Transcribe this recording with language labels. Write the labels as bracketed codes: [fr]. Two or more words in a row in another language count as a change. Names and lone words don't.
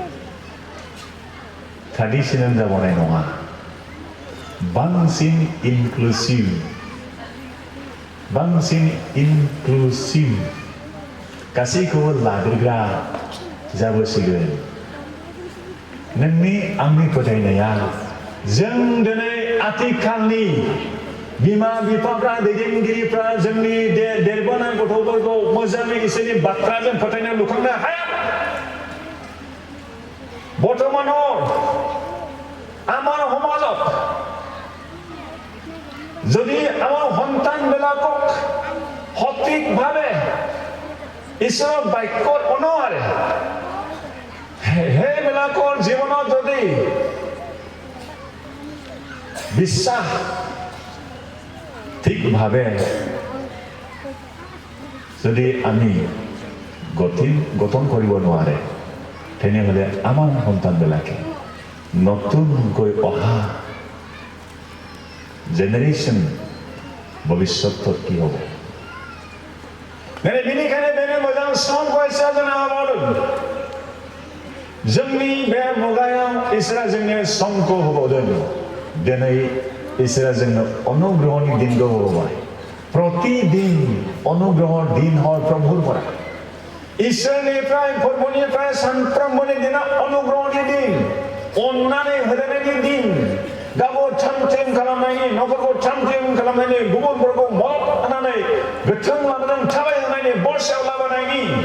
[brx] ट्रेडिशनेल जाबावनाय नङा बांसिन इनक्लुसिव गासैखौबो लाग्रोग्रा जाबोसिगोन नोंनि आंनि फोथायनाया जों दिनै आथिखालनि बिमा बिफाफ्रा दैदेनगिरिफ्रा जोंनि देरबोनाय गथ'फोरखौ मोजाङै इसोरनि बाथ्राजों फोथायनो लुखांनो हाया [as] बर्तमानाव আমাৰ সমাজত যদি আমাৰ সন্তানবিলাকক সঠিকভাৱে ঈশ্বৰৰ বাক্যৰ অনুসাৰে সেইবিলাকৰ জীৱনত যদি বিশ্বাস ঠিকভাৱে যদি আমি গঠন কৰিব নোৱাৰে তেনেহ'লে আমাৰ সন্তানবিলাকে নতুনকৈ অহা [brx] जेनेरेशन भविष्यत की हो बेनिखायनो बेनो मोजां सम फैसा जानो हाबावदों जोंनि बे मुगायाव इसोरा जोंनो समखौ होबावदों दिनै इसोरा जोंनो अनुग्रहनि दिनखौ होबाय [as] প্ৰতিদিন অনুগ্ৰহৰ দিন হয় প্ৰভুৰ পৰা [brx] ईश्वरनिफ्राय प्रभुनिफ्राय सानफ्रोमबोनि दिना अनुग्रहनि दिन अन्नानै होनायनि दिन गावखौ थामथिम खालामनायनि न'खरखौ थामथिम खालामनायनि गुबुनफोरखौ मदद होनानै गोथों लामाजों थाबायहोनायनि बर्षायाव लाबोनायनि